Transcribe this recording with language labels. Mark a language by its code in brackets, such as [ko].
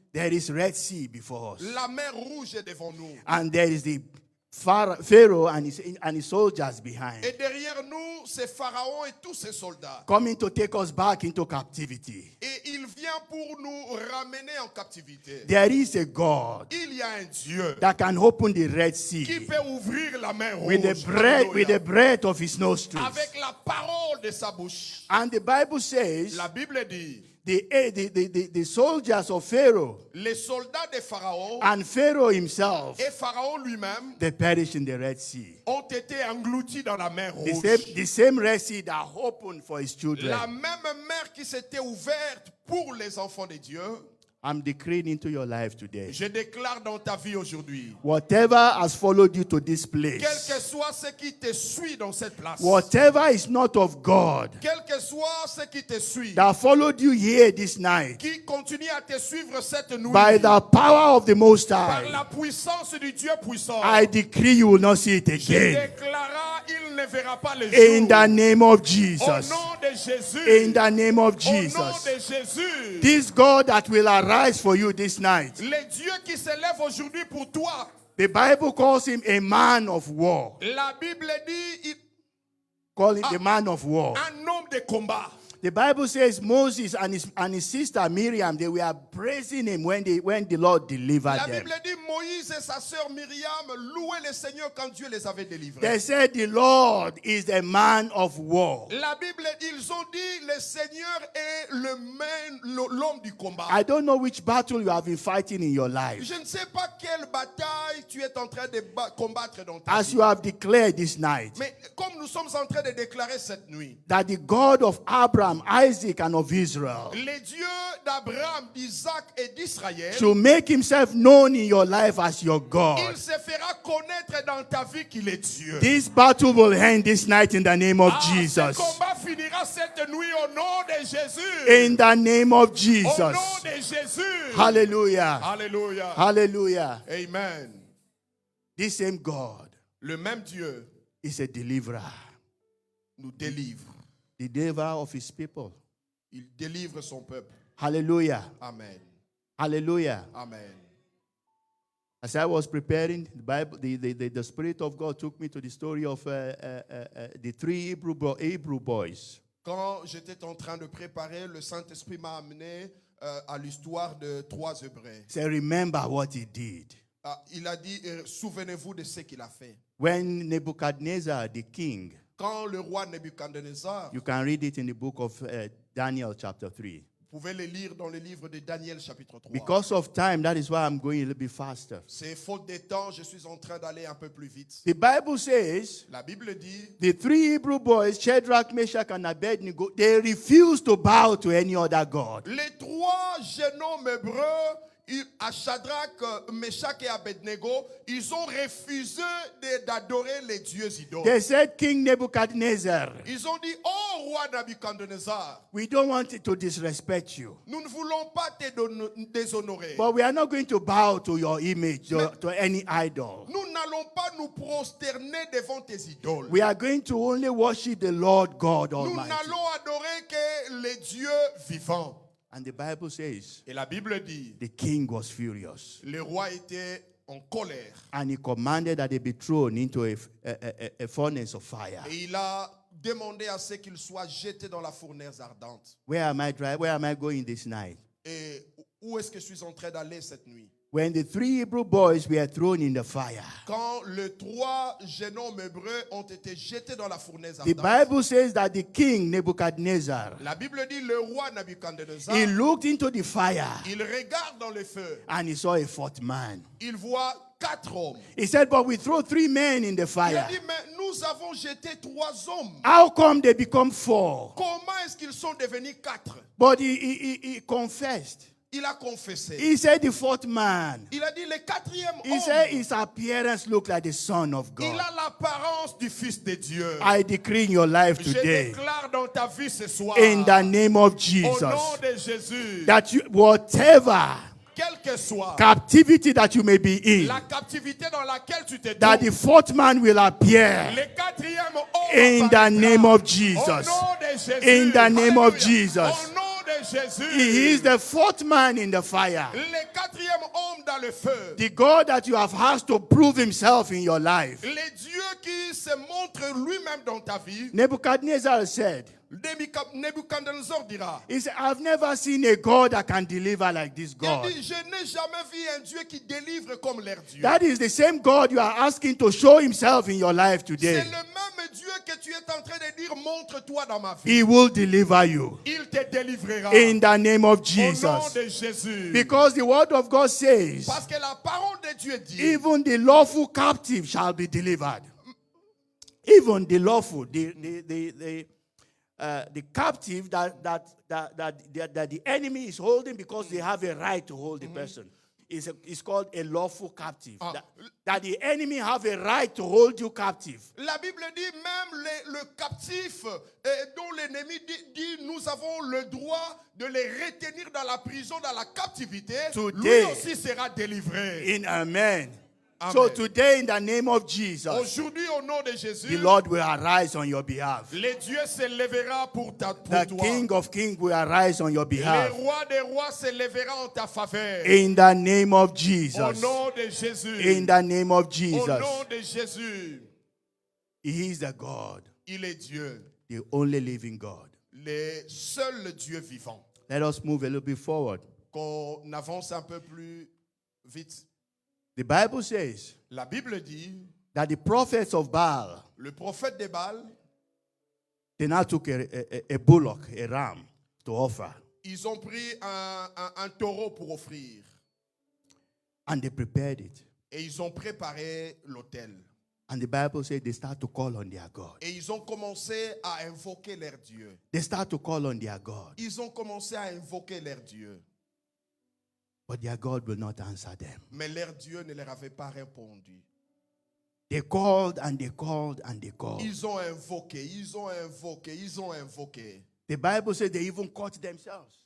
[en] There is Red Sea before us. [fr] La mer rouge est devant nous. [en] And there is the Pharaoh and his soldiers behind, [fr] Et derrière nous, c'est Pharaon et tous ses soldats. [en] coming to take us back into captivity. [fr] Et il vient pour nous ramener en captivité. [en] There is a God [fr] Il y a un Dieu [en] that can open the Red [fr] qui [en] Sea [fr] peut ouvrir la mer rouge [en] with the breath of his nostrils. [fr] avec la parole de sa bouche. [en] And the Bible says [fr] La Bible dit, [en] the soldiers of Pharaoh [fr] les soldats de Pharaon [en] and Pharaoh himself, [fr] et Pharaon lui-même [en] they perished in the Red Sea. [fr] ont été engloutis dans la mer rouge. [en] The same Red Sea that opened for his children. [fr] La même mer qui s'était ouverte pour les enfants de Dieu. [en] I'm decreeing into your life today. [fr] Je déclare dans ta vie aujourd'hui, [en] Whatever has followed you to this [fr] quel [en] place, [fr] que soit ce qui te suit dans cette place, [en] whatever is not of God [fr] quel que soit ce qui te suit, [en] that followed you here this night, [fr] qui continue à te suivre cette nuit, [en] by the power of the Most [fr] par [en] High, [fr] la puissance du Dieu puissant, [en] I decree you will not see it [fr] je [en] again. [fr] déclara, il ne verra pas le [en] In [fr] jour. [en] the name of [fr] Au [en] Jesus. [fr] nom de Jésus. [en] In the name of [fr] Au nom [en] Jesus. [fr] de Jésus. [en] This God that will arise for you this night, [fr] Le Dieu qui se lève aujourd'hui pour toi. [en] the Bible calls him a man of war. [fr] La Bible dit [en] Call it the man of war. [fr] un homme de combat. [en] The Bible says Moses and his sister Miriam, they were praising him when the Lord delivered [fr] La [en] them. [fr] Bible dit Moïse et sa sœur Myriam louaient le Seigneur quand Dieu les avait délivrés. [en] They said the Lord is the man of war. [fr] La Bible, ils ont dit le Seigneur est l'homme du combat. [en] I don't know which battle you have been fighting in your life. [fr] Je ne sais pas quelle bataille tu es en train de combattre dans ta [en] As [fr] vie. [en] you have declared this night, [fr] Mais comme nous sommes en train de déclarer cette nuit, [en] that the God of Abraham, Isaac, and of Israel [fr] le Dieu d'Abraham, d'Isaac et d'Israël, [en] to make himself known in your life as your [fr] il [en] God. [fr] se fera connaître dans ta vie qu'il est Dieu. [en] This battle will end this night in the name of [fr] Ce [en] Jesus. [fr] combat finira cette nuit au nom de Jésus. [en] In the name of [fr] Au [en] Jesus. [fr] nom de Jésus. [en] Hallelujah. [fr] Alléluia. [en] Hallelujah. [fr] Amen. [en] This same God [fr] Le même Dieu [en] is a deliverer. [fr] nous délivre. [en] The deliverer of his people. [fr] Il délivre son peuple. [en] Hallelujah. [fr] Amen. [en] Hallelujah. [fr] Amen. [en] As I was preparing, the Bible, the Spirit of God took me to the story of the three Hebrew boys. [fr] Quand j'étais en train de préparer, le Saint-Esprit m'a amené à l'histoire de 3 Hébreux. [en] Say, remember what he did. [fr] Il a dit, souvenez-vous de ce qu'il a fait. [en] When Nebuchadnezzar, the king, [fr] Quand le roi Nebuchadnezzar, [en] you can read it in the book of Daniel chapter 3. [fr] vous Vous pouvez les lire dans le livre de Daniel chapitre 3. [en] Because of time, that is why I'm going a little bit faster. [fr] C'est faute de temps, je suis en train d'aller un peu plus vite. [en] The Bible says [fr] La Bible dit, [en] the three Hebrew boys, Shadrach, Meshach, and Abednego, they refused to bow to any other god. [fr] les trois jeunes hommes hébreux, à Shadrach, Meshach et Abednego, ils ont refusé d'adorer les dieux idoles. [en] They said, King Nebuchadnezzar, [fr] Ils ont dit, oh roi Nabuchodonosor, [en] we don't want to disrespect you, [fr] nous ne voulons pas te déshonorer. [en] but we are not going to bow to your image, to any idol. [fr] Nous n'allons pas nous prosterner devant tes idoles. [en] We are going to only worship the Lord God [fr] Nous [en] Almighty. [fr] n'allons adorer que les dieux vivants. [en] And the Bible says, [fr] Et la Bible dit, [en] the king was furious. [fr] le roi était en colère. [en] And he commanded that they be thrown into a furnace of fire. [fr] Et il a demandé à ce qu'il soit jeté dans la fournaise ardente. [en] Where am I going this night? [fr] Et où est-ce que je suis en train d'aller cette nuit? [en] When the three Hebrew boys were thrown in the fire, [fr] Quand les trois jeunes hommes hébreux ont été jetés dans la fournaise [en] the [fr] ardente, [en] Bible says that the king Nebuchadnezzar, [fr] la Bible dit le roi Nabuchodonosor, [en] he looked into the fire [fr] il regarde dans le feu, [en] and he saw a fourth man. [fr] il voit 4 hommes. [en] He said, but we throw 3 men in the [fr] Il a [en] fire. [fr] dit, mais nous avons jeté 3 hommes. [en] How come they become 4? [fr] Comment est-ce qu'ils sont devenus 4? [en] But he confessed. [fr] Il a confessé. [en] He said the fourth man, [fr] Il a dit le 4e [en] he said [fr] homme, [en] his appearance looked like the Son of [fr] il [en] God. [fr] a l'apparence du Fils de Dieu. [en] I decree in your life [fr] Je [en] today, [fr] déclare dans ta vie ce soir, [en] in the name of [fr] au nom [en] Jesus, [fr] de Jésus, [en] that you, whatever [fr] quel que soit [en] captivity that you may be in, [fr] la captivité dans laquelle tu te [en] that [fr] trouves, [en] the fourth man will appear [fr] le 4e homme [en] in the [fr] apparaîtra. [en] name of [fr] Au [en] Jesus. [fr] nom de Jésus. [en] In the name of [fr] Alléluia. [en] Jesus. [fr] Au nom de Jésus. [en] He is the fourth man in the fire. [fr] Le 4e homme dans le feu. [en] The God that you have asked to prove himself in your life. [fr] Le Dieu qui se montre lui-même dans ta vie. [en] Nebuchadnezzar said, [fr] Nebuchadnezzar dira, [en] he said, I've never seen a God that can deliver like this [fr] il [en] God. [fr] dit, je n'ai jamais vu un Dieu qui délivre comme leur Dieu. [en] That is the same God you are asking to show himself in your life [fr] C'est [en] today. [fr] le même Dieu que tu es en train de dire, montre-toi dans ma vie. [en] He will deliver you [fr] Il te délivrera. [en] in the name of [fr] Au nom [en] Jesus. [fr] de Jésus. [en] Because the word of God says, [fr] Parce que la parole de Dieu dit, [en] even the lawful captive shall be delivered. Even the lawful, the captive that the enemy is holding because they have a right to hold the person. It's called a lawful captive. That the enemy have a right to hold you captive. [fr] la Bible dit même le captif dont l'ennemi dit, nous avons le droit de les retenir dans la prison, dans la captivité. [en] Today. [fr] Lui aussi sera délivré. [en] In Amen. [fr] Amen. [en] So today, in the name of Jesus, [fr] Aujourd'hui, au nom de Jésus, [en] the Lord will arise on your behalf. [fr] le Dieu se lèvera pour [en] The [fr] toi. [en] King of Kings will arise on your [fr] Le [en] behalf. [fr] roi des rois se lèvera en ta faveur. [en] In the name of [fr] Au [en] Jesus. [fr] nom de Jésus. [en] In the name of [fr] Au [en] Jesus. [fr] nom de Jésus. [en] He is the God, [fr] Il est Dieu. [en] the only living God. [fr] Le seul Dieu vivant. [en] Let us move a little bit forward. [fr] Qu'on avance un peu plus vite. [en] The Bible says [fr] La Bible dit, [en] that the prophets of Baal, [fr] le prophète de Baal, [en] they now took a bullock, a ram, to offer. [fr] ils ont pris un taureau pour offrir. [en] And they prepared it. [fr] Et ils ont préparé l'autel. [en] And the Bible says they start to call on their God. [fr] Et ils ont commencé à invoquer leur Dieu. [en] They start to call on their God. [fr] Ils ont commencé à invoquer leur Dieu. [en] But their God will not answer them. [fr] Mais leur Dieu ne leur avait pas répondu. [en] They called and they called and they called. [fr] Ils ont invoqué, ils ont invoqué, ils ont invoqué. [en] The Bible says they even cut themselves.